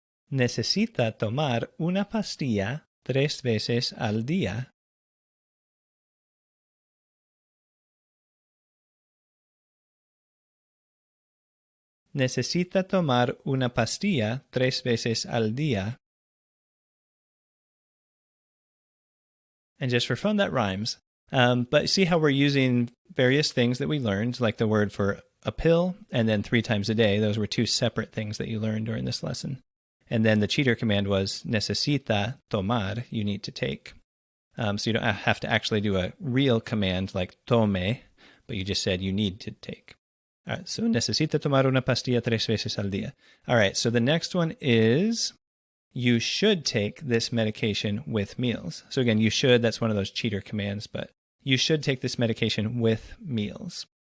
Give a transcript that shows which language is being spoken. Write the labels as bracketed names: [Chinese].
[Spanish] Necesita tomar una pastilla 3 veces al día. Necesita tomar una pastilla 3 veces al día. [English] And just for fun, that rhymes. But see how we're using various things that we learned, like the word for a pill and then 3 times a day. Those were 2 separate things that you learned during this lesson. And then the cheater command was [Spanish] necesita tomar, [English] you need to take. So you don't have to actually do a real command like tome, but you just said you need to take. [Spanish] All right, so necesita tomar una pastilla 3 veces al día. [English] All right, so the next one is, you should take this medication with meals. So again, you should, that's one of those cheater commands, but you should take this medication with meals.